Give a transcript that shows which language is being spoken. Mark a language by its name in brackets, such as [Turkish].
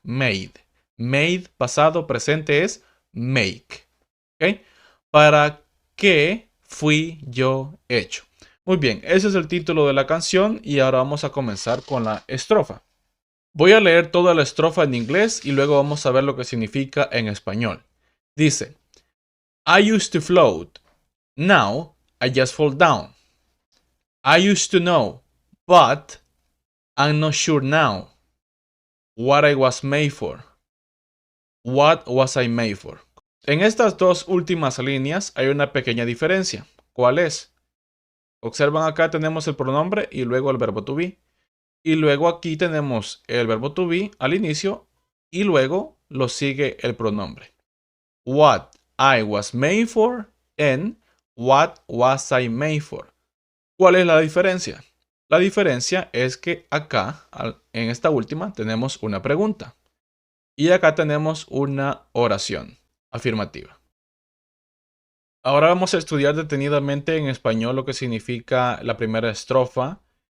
[Spanish] Made. Made, pasado, presente es make. ¿Ok? ¿Para qué fui yo hecho? Muy bien, ese es el título de la canción y ahora vamos a comenzar con la estrofa. Voy a leer toda la estrofa en inglés y luego vamos a ver lo que significa en español. [English] Dice, I used to float, now I just fall down. I used to know, but I'm not sure now what I was made for. What was I made for? [Spanish] En estas dos últimas líneas hay una pequeña diferencia. ¿Cuál es? Observan acá tenemos el pronombre y luego el verbo to be. Y luego aquí tenemos el verbo to be al inicio y luego lo sigue el pronombre. [English] What I was made for and what was I made for. [Spanish] ¿Cuál es la diferencia? La diferencia es que acá, en esta última, tenemos una pregunta. Y acá tenemos una oración afirmativa. Ahora vamos a estudiar detenidamente en español lo que significa la primera estrofa.